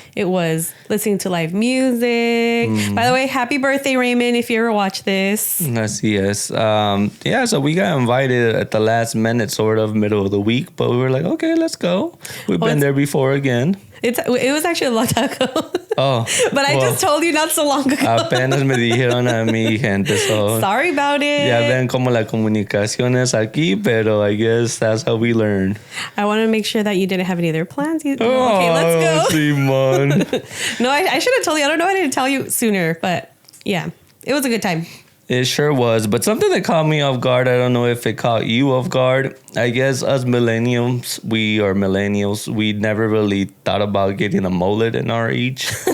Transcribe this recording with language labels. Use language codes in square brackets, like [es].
[en] It was listening to live music. By the way, happy birthday, Raymond, if you ever watch this. [es] Así es. [en] So we got invited at the last minute, sort of middle of the week, but we were like, okay, let's go. We've been there before again. It was actually a long time ago. Oh. But I just told you not so long ago. [es] Apenas me dijeron a mi gente. [en] So sorry about it. [es] Ya ven como la comunicación es aquí, pero [en] I guess that's how we learn. I want to make sure that you didn't have any other plans. Okay, let's go. Simon. No, I should have told you. I don't know why I didn't tell you sooner, but yeah, it was a good time. It sure was. But something that caught me off guard, I don't know if it caught you off guard. I guess us millennials, we never really thought about getting a mullet in our age.